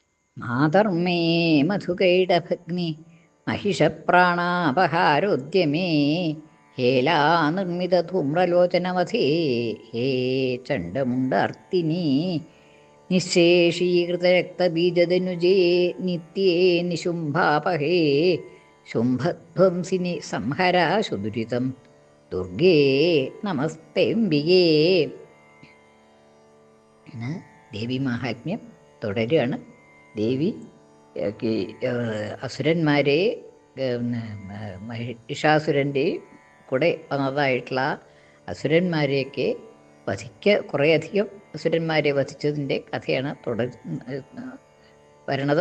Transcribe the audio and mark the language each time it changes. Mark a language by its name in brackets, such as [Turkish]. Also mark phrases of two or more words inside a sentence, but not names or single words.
[Sanskrit] മാതർമേ മധുകൈടഭഗ്നി महिषप्राणापहारोद्यमे हेलानिर्मितधूम्रलोचनवधे हे चण्डमुण्डार्तिनि निःशेषीकृतरक्तबीजदनुजे नित्ये निशुम्भापहे शुम्भध्वंसिनि संहरा सुदुरितं दुर्गे നമസ്തേംബികേ. [Malayalam] ഇന്ന് ദേവി മാഹാത്മ്യം തുടരുകയാണ്. ദേവി അസുരന്മാരെ മഹിഷാസുരൻ്റെ കൂടെ വന്നതായിട്ടുള്ള അസുരന്മാരെയൊക്കെ കുറേയധികം അസുരന്മാരെ വധിച്ചതിൻ്റെ കഥയാണ് വരണത്.